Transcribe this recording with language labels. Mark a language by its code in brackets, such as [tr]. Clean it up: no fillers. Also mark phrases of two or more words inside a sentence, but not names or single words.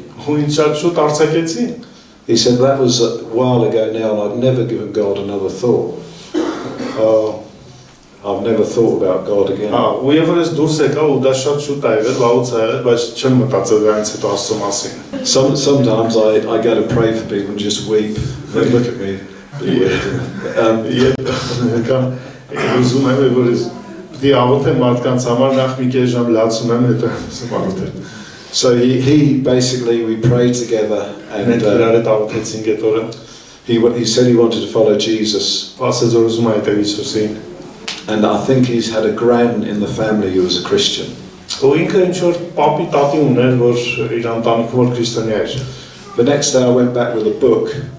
[hy] Ու ինձ շատ շուտ արձակեցին։ [en] He said, that was a while ago now and I've never given God another thought. I've never thought about God again. [hy] Ու երբ որ ես դուրս եկա ու դա շատ շուտ է եղել, վաղուց է եղել, բայց չեմ մտածել դրանից հետո Աստծո մասին։ [en] Sometimes I go to pray for people and just weep. They look at me. [hy] Ուզում եմ որ ես պիտի աղոթեմ մարդկանց համար նախ մի քիչ ժամ լացում եմ հետո աղոթել։ [en] So he basically, we prayed together and he said he wanted to follow Jesus. And I think he's had a gran in the family who was a Christian. The next day I went back with a book.